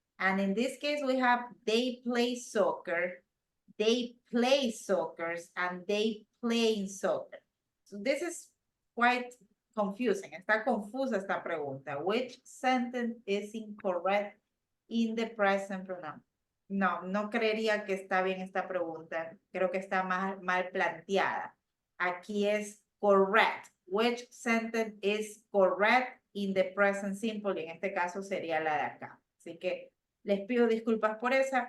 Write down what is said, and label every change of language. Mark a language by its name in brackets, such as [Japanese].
[English] And in this case, we have they play soccer, they play soccer, and they play soccer. So this is quite confusing. [Spanish] Está confusa esta pregunta. [English] Which sentence is incorrect in the present pronoun? [Spanish] No, no creería que está bien esta pregunta. Creo que está mal planteada. Aquí es correct. [English] Which sentence is correct in the present simple? [Spanish] Y en este caso sería la de acá. Así que les pido disculpas por esa.